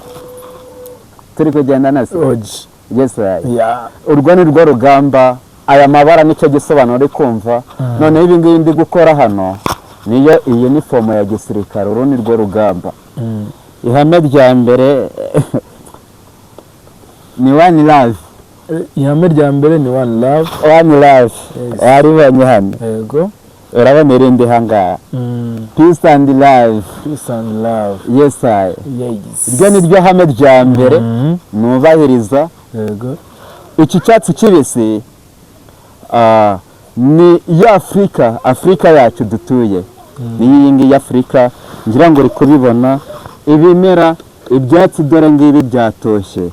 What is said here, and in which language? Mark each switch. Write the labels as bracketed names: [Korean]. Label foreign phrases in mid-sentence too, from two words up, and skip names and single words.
[Kinyarwanda] Turi kugenda nasi. Yes, urwo ni rwo rugamba. Aya mabara nicyo gisobanuro uri kumva. None ibi ngibi ndi gukora hano niyo iyi ni fomo ya gisirikare. Uru ni rwo rugamba. Ihame rya mbere ni [English] one love. [Kinyarwanda] Ihame rya mbere ni [English] one love. One love. [Kinyarwanda] Aribonye hano. Yego. Urabona irindi hanga. [English] Peace and love. Peace and love. Yes, Yes. [Kinyarwanda] iryo ni ryo hame rya mbere nubahiriza. Yego. Iki cyatsi kibisi ni ya Afrika yacu dutuye. Ni iyi ngiyi Afrika, ngira ngo uri kubibona ibimera ibyatsi dore ngibi byatoshye.